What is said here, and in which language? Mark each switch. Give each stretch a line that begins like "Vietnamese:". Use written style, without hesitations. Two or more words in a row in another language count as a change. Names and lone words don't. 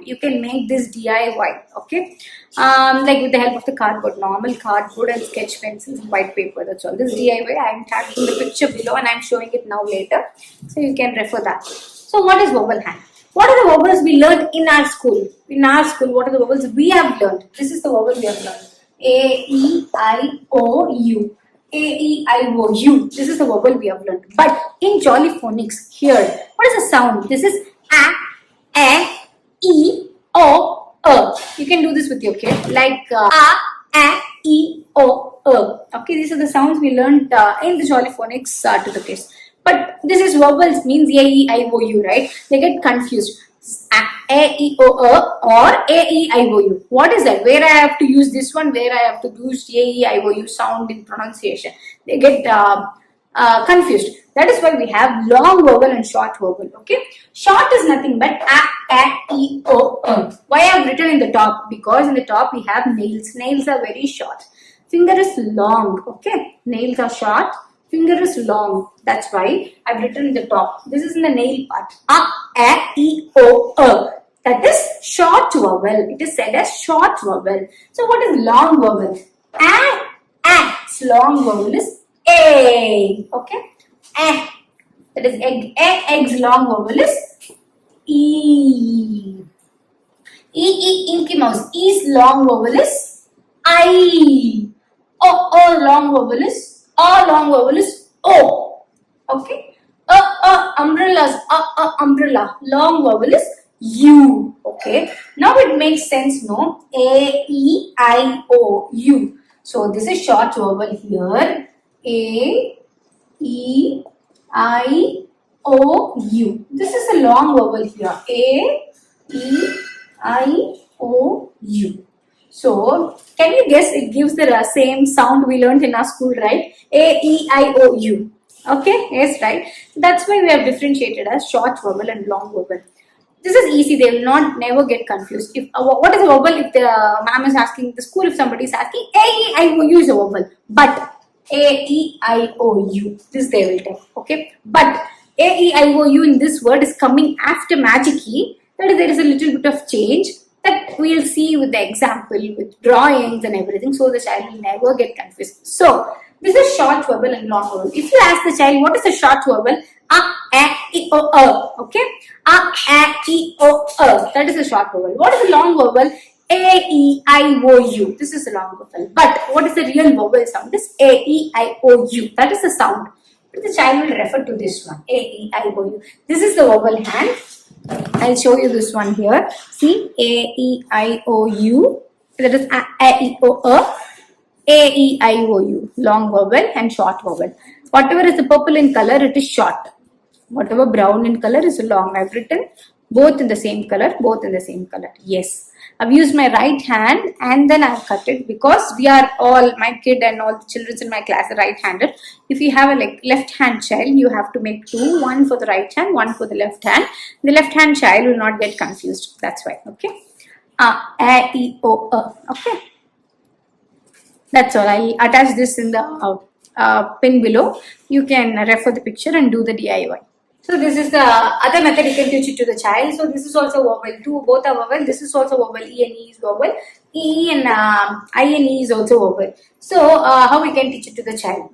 English: You can make this DIY, okay? Like with the help of the cardboard, normal cardboard and sketch pencils and white paper. That's all. This DIY, I am tagging the picture below and I am showing it now later, so you can refer that. So, what is vowel hand? What are the vowels we learned in our school? In our school, what are the vowels we have learned? This is the vowel we have learned. A, E, I, O, U. A-E-I-O-U. This is the vowel we have learned. But in Jolly Phonics, here, what is the sound? This is A, E, O, You can do this with your kid, like A, E, O, Okay, these are the sounds we learned in the Jolly Phonics to the kids. But this is vowels means A-E-I-O-U, right? They get confused. A-E-O-O or A-E-I-O-U. What is that? Where I have to use this one, where I have to use A-E-I-O-U sound in pronunciation. They get confused. That is why we have long vowel and short vowel. Okay. Short is nothing but A-E-O-O. Why I have written in the top? Because in the top we have nails. Nails are very short. Finger is long. Okay. Nails are short. Finger is long. That's why I've written in the top. This is in the nail part. A-E-O-O. That is short vowel. It is said as short vowel. So what is long vowel? A. Long vowel is A. Okay. A. That is egg. Egg's long vowel is E. Inky Mouse. E's long vowel is I. O long vowel is long vowel is O. Okay. Umbrellas. Umbrella. Long vowel is U. Okay. Now it makes sense, no? A-E-I-O-U. So this is short vowel here. A-E-I-O-U. This is a long vowel here. A-E-I-O-U. So, can you guess it gives the same sound we learned in our school, right? A-E-I-O-U. Okay, yes, right. That's why we have differentiated as short vowel and long vowel. This is easy. They will never get confused. If what is a vowel? If the ma'am is asking, the school, if somebody is asking, A-E-I-O-U is a vowel. But A-E-I-O-U, this they will tell. Okay, but A-E-I-O-U in this word is coming after magic E. That is, there is a little bit of change. That we'll see with the example, with drawings and everything, so the child will never get confused. So, this is short vowel and long vowel. If you ask the child, what is a short vowel? A-E-O-O. Okay? A-E-O-O. That is a short vowel. What is a long vowel? A-E-I-O-U. This is a long vowel. But what is the real vowel sound? This A-E-I-O-U. That is the sound. But the child will refer to this one. A-E-I-O-U. This is the vowel hand. I'll show you this one here. See, A-E-I-O-U. That is A-E-O-O. A-E-I-O-U. Long vowel and short vowel. Whatever is the purple in color, it is short. Whatever brown in color is long. I've written both in the same color, both in the same color. Yes. I've used my right hand and then I've cut it because we are all, my kid and all the children in my class are right-handed. If you have a left-hand child, you have to make two, one for the right hand, one for the left hand. The left-hand child will not get confused. That's why. Okay. A-E-O-O. Okay. That's all. I'll attach this in the pin below. You can refer the picture and do the DIY. So this is the other method you can teach it to the child. So this is also vowel. Both are vowel. This is also vowel. E and E is vowel. E and I and E is also vowel. So how we can teach it to the child?